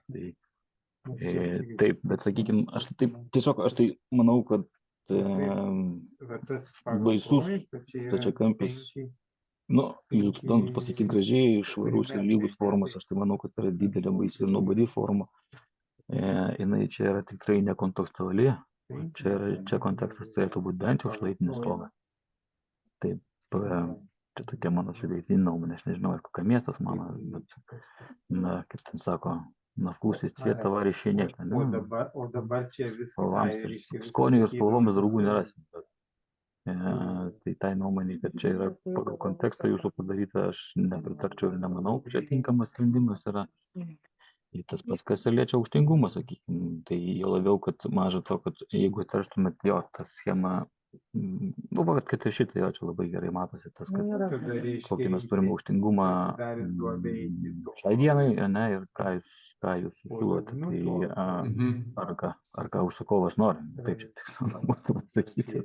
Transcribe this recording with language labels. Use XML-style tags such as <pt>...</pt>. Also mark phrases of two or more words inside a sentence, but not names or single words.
<lt>Taip, bet, sakykime, aš tai manau, kad baisus stačiakampis, jūs pasakyti gražiai, švarus ir lygus formas, aš tai manau, kad yra didelė baisi ir nuobodi forma. Jinai čia yra tikrai nekontekstuali, čia kontekstas turėtų būti bent jau šlaitinis stogas. Taip, čia tokia mano subjektyvi nuomonė, aš nežinau, ar kokia miestas mano, bet, kaip ten sako,</lt> <ru>на вкус и цвет товарищей нет.</ru> <lt>O dabar čia viskas. Skonių ir spalvomis draugų nerasim. Tai tai nuomonė, kad čia yra pagal kontekstą jūsų padaryta, aš nepritarčiau ir nemanau, čia tinkamas sprendimas yra. Ir tas pats, kas liečia aukštingumą, sakykime, tai jau labiau, kad maža to, kad jeigu atverštumėt jo tą schemą, kad ir šitai jo čia labai gerai matosi, tas, kad kokį mes turime aukštingumą šiai dienai, ne, ir ką jūs siūlote, tai ar ką užsakovas nori, taip čia tiksliau būtų pasakyti.</lt>